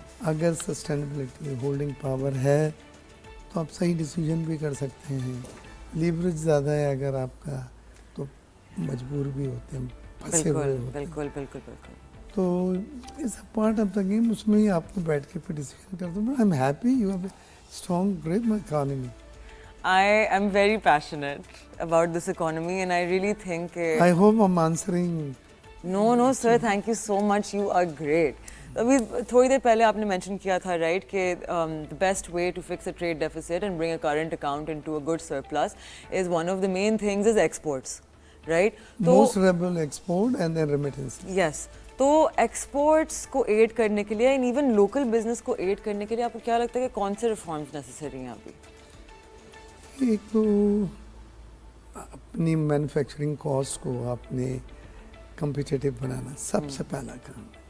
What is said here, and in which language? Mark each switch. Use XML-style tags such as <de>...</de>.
<hi>अगर sustainability holding power है तो आप सही डिसीजन भी कर सकते हैं। लीवरेज ज़्यादा है अगर आपका तो मजबूर भी होते हैं, फंसे हुए होते हैं। बिल्कुल। तो</hi> <en>it's a part of the game,</en> <hi>उसमें ही आपको बैठ के फिर डिसीजन कर दो।</hi> <en>I am happy you have strong grip economy. I am very passionate about this economy and I really think I hope I'm answering. No sir, thank you so much, you are great.</en> <hi>अभी थोड़ी देर पहले आपने mention किया था,</hi> <en>right,</en> <hi>कि</hi> <en>the best way to fix a trade deficit and bring a current account into a good surplus is one of the main things is exports, right? Most reliable export and then remittances. Yes.</en> <hi>तो exports को add करने के लिए and even local business को add करने के लिए आपको क्या लगता है कि कौन से रिफॉर्म्स नेसेसरी हैं अभी? एक तो अपनी मैन्युफैक्चरिंग कॉस्ट को आपने कम्पिटिटिव बनाना सबसे पहला काम।</hi>